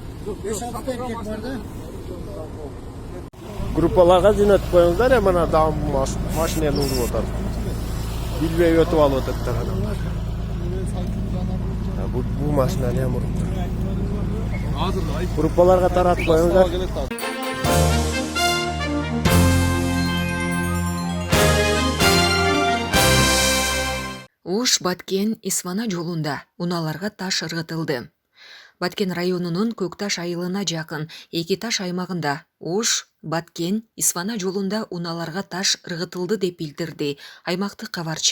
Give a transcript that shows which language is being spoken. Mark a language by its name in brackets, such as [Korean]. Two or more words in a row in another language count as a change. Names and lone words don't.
[Uzbek] Gruppalarga jo'natib qo'yingizlar, mana davom mashinani urib o'tadi. Bilmay o'tib olib o'tadi odamlar. Bu mashinani ham urib turadi. Gruppalarga taratib qo'yingizlar. [Kyrgyz] Уш Баткен Исвана жолунда уналарга таш ыргытылды. Баткен районунун Көкташ айылына жакын Экиташ аймагында Уш Баткен Исвана жолунда уналарга таш ыргытылды деп билдирди аймактык кабарчы.